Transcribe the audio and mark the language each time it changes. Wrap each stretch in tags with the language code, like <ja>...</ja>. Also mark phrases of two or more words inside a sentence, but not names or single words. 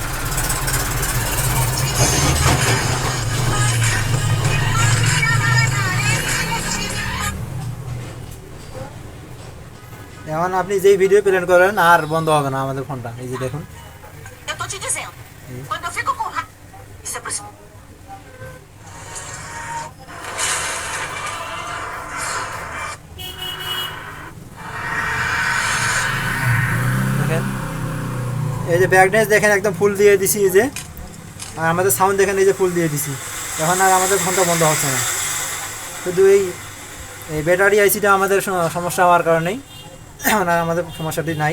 <bn>এখন আপনি যেই ভিডিও প্লেন করেন আর বন্ধ হবে না আমাদের ফোনটা, এই যে দেখুন।</bn> <pt>Eu tô te dizendo, quando eu fico com raiva, isso é por isso.</pt> <bn>দেখেন এই যে ব্যাকনেস দেখেন একদম ফুল দিয়ে দিছি, এই যে। আর আমাদের সাউন্ড দেখেন এই যে ফুল দিয়ে দিছি। এখন আর আমাদের ফোনটা বন্ধ হচ্ছে না, শুধু এই ব্যাটারি আইসিটা আমাদের সমস্যা হওয়ার কারণেই এখন আর আমাদের সমস্যাটি নাই।</bn>